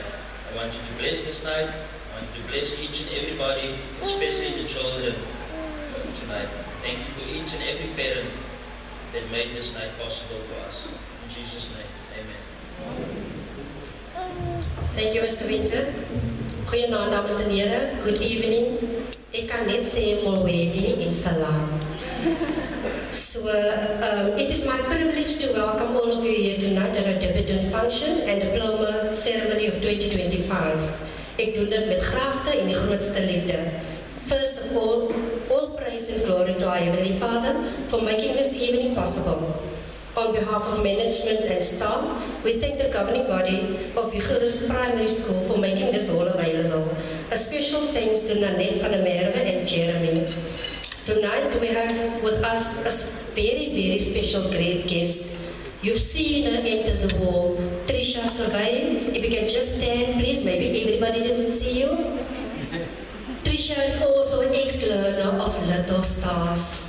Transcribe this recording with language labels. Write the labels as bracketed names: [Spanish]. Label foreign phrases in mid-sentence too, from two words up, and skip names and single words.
[English] I want you to bless this night. I want you to bless each and everybody, especially the children tonight. Thank you for each and every parent that made this night possible for us. In Jesus' name, amen. Thank you, Mr. Winter. [Afrikaans] Goeienaand, dames en heren. [English] Good evening. [Afrikaans] Ek kan net sê molweni in salam. [English] So, it is my privilege to welcome all of you here tonight at our dividend function and diploma ceremony of 2025. [Afrikaans] Ek doen dit met graagte en die grootste liefde. [English] First of all praise and glory to our Heavenly Father for making this evening possible. On behalf of management and staff, we thank the governing body of Eucharist Primary School for making this all available. A special thanks to Nanette van der Merwe and Jeremy. Tonight we have with us a very, very special great guest. You've seen her enter the hall, Trisha Survey. If you can just stand, please. Maybe everybody didn't see you. Trisha is also an ex-learner of Little Stars.